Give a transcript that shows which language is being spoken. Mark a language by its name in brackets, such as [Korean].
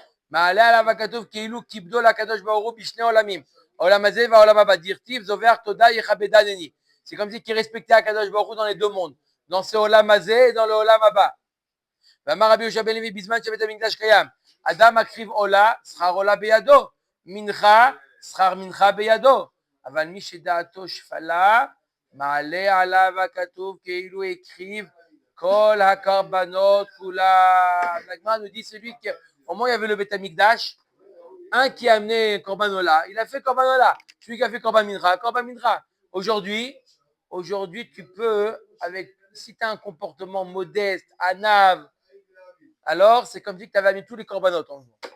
[Hebrew] מעלה עליו הכתוב כאילו כיבדו לקדוש ברוך הוא בשני עולמים, העולם הזה והעולם הבא. דכתיב זובח תודה יכבדני. [French] C'est comme si qu'il respectait הקדוש ברוך הוא dans les deux mondes, dans ce עולם הזה et dans le עולם הבא. [Hebrew] ואמר רבי יהושע בן לוי בזמן שבית המקדש קיים, אדם מקריב עולה, שכר עולה בידו, מנחה, שכר מנחה בידו, אבל מי שדעתו שפלה, מעלה עליו הכתוב כאילו הקריב כל הקרבנות כולם. [French] La nous dit celui qui au moment où il y avait le Beth Amikdash, un qui a amené Korbanola, il a fait Korbanola. Celui qui a fait Korban Mincha. Aujourd'hui, tu peux, si tu as un comportement modeste, anav, alors c'est comme si tu avais amené tous les Korbanot en jour.